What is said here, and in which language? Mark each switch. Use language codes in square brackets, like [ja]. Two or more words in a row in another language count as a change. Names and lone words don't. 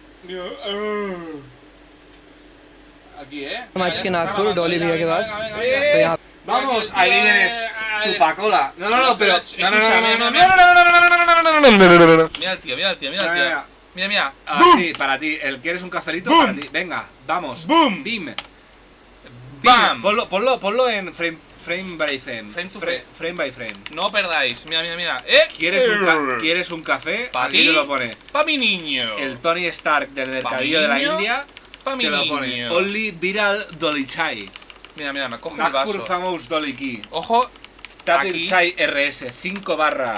[es] Aquí, [hi] मैच के नागपुर डॉली भैया के पास तो यहाँ [es] Vamos, ahí tienes tu pacola. No, pero. No. Mira el tío, mira el tío, mira el tío. Mira, mira. Ah, sí, para ti. ¿Quieres un cafelito? Para ti. Venga, vamos. Boom. Bim. Bam. Ponlo en [en] frame by frame. Frame by frame. [es] No perdáis. Mira, mira, mira. ¿Quieres un café? Pa' Aquí ti, te lo pone. pa' mi niño. El Tony Stark del mercadillo mi de la niño, India. pa' mi Te lo pone. niño. [en] Only Viral Dolly Chai. [es] Mira, mira, me coge el Nagpur vaso. [en] Famous Dolly Key. [es] Ojo, Tapir aquí. Chai RS 5 barra.